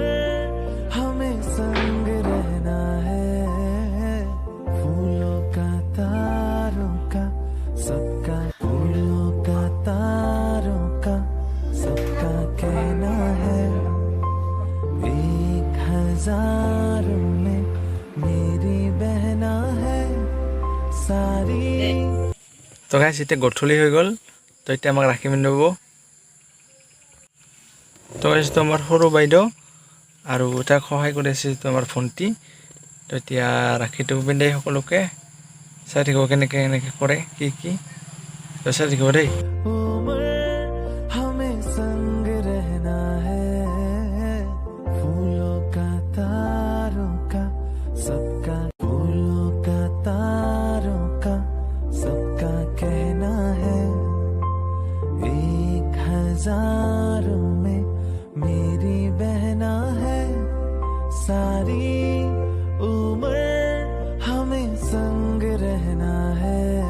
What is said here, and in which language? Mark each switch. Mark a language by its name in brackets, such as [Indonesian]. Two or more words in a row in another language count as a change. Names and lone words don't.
[Hindi] हमें संग रहना है फूलों का तारों का सबका फूलों का तारों का सबका कहना है 1000 में मेरी बहना है सारी [Assamese] তো গাইছ এতিয়া গঠলি হৈ গ'ল তো এতিয়া আমাক ৰাখি পিন্ধাব তো গাইছ তো আমাৰ সৰু বাইদেউ আৰু তাক সহায় কৰি আছে তো আমাৰ ভণ্টি তো এতিয়া ৰাখিটো পিন্ধাই সকলোকে চাই থাকিব কেনেকৈ কৰে কি তো চাই থাকিব দেই [Hindi] उम्र हमें संग रहना है फूलों का तारों का सबका फूलों का तारों का सबका कहना है 1000 में मेरी बहना है सारी उम्र हमें संग रहना है